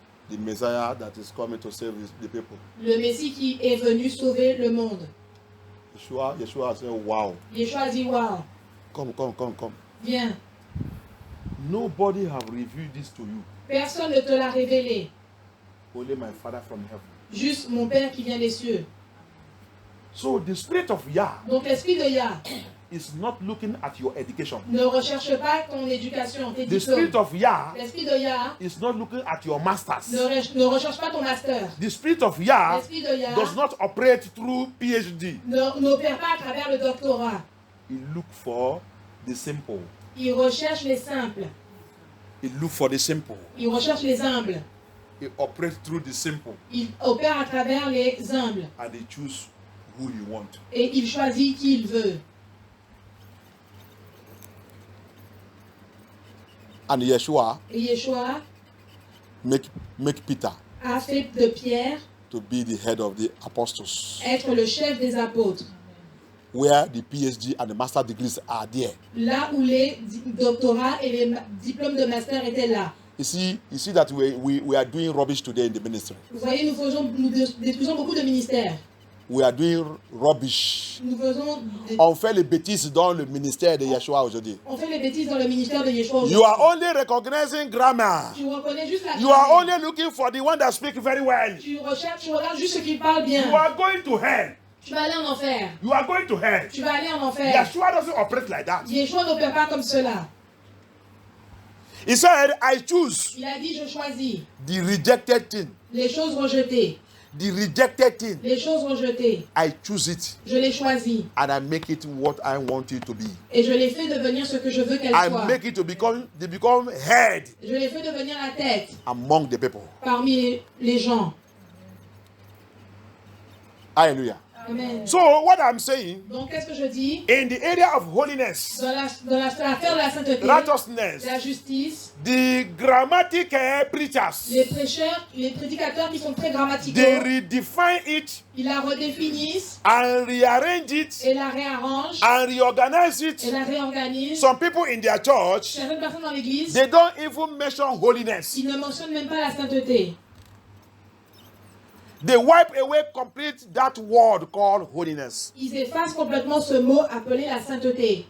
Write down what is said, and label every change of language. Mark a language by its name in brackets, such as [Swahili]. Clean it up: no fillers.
[English] the Messiah that is coming to save the people. [French] le Messie qui est venu sauver le monde. [English] Yeshua said, wow, [French] Yeshua a dit, waouh, [English] come. [French] viens. [English] Nobody have revealed this to you. [French] Personne ne te l'a révélé. [English] Only my Father from heaven. [French] Juste mon Père qui vient des cieux. [English] So the spirit of Yah [French] Donc l'esprit de Yah [English] is not looking at your education. [French] ne recherche pas ton éducation, tes [English] The spirit [French] diplômes. [English] of Yah [French] L'esprit de Yah [English] is not looking at your masters. [French] ne recherche pas ton master. [English] The spirit of Yah [French] L'esprit de Yah [English] does not operate through PhD. [French] n'opère pas à travers le doctorat. [English] He look for the simple. [French] Il recherche les simples. [English] He look for the simple. [French] Il recherche les humbles. [English] He operates through the simple, [French] Il opère à travers les humbles. [English] and he choose who he want. [French] Et il choisit qui il veut. [English] And Yeshua [French] Et Yeshua [English] make Peter [French] a fait de Pierre [English] to be the head of the apostles, [French] être le chef des apôtres. [English] where the PhD and the master degrees are there. [French] Là où les doctorats et les diplômes de master étaient là. [English] You see that we are doing rubbish today in the ministry. [French] Vous voyez, nous détruisons beaucoup de ministères. [English] We are doing rubbish. [French] Nous faisons On fait les bêtises dans le ministère de Yeshua aujourd'hui. on fait les bêtises dans le ministère de Yeshua. [English] You are only recognizing grammar. [French] Tu reconnais juste la [English] You are [French] grammaire. [English] only looking for the one that speaks very well. [French] Tu regardes juste ce qui parle bien. [English] You are going to hell. [French] Tu vas aller en enfer. [English] You are going to hell. [French] Tu vas aller en enfer. [English] Yeshua doesn't operate like that. [French] Yeshua n'opère pas comme cela. [English] He said, I choose [French] Il a dit, je choisis [English] the rejected thing, [French] les choses rejetées, [English] The rejected thing, [French] les choses rejetées, [English] I choose it [French] je les choisis [English] and I make it what I want it to be. [French] et je les fais devenir ce que je veux qu'elles [English] I [French] soient. [English] make it to become, they become head [French] Je les fais devenir la tête [English] among the people. [French] parmi les gens. [English] Hallelujah. [French] Amen. [English] So what I'm saying, [French] Donc, qu'est-ce que je dis? [English] in the area of holiness, [French] Dans l'affaire de la sainteté, [English] righteousness, [French] la justice, [English] the grammatic preachers, [French] les prêcheurs, les prédicateurs qui sont très grammaticaux, [English] they redefine it [French] ils la redéfinissent [English] and rearrange it [French] et la réarrangent [English] and reorganize [French] et [English] it. [French] la réorganisent. [English] Some people in their church, [French] Certaines personnes dans l'église, [English] they don't even mention holiness. [French] ils ne mentionnent même pas la sainteté. [English] They wipe away complete that word called holiness. [French] Ils effacent complètement ce mot appelé la sainteté.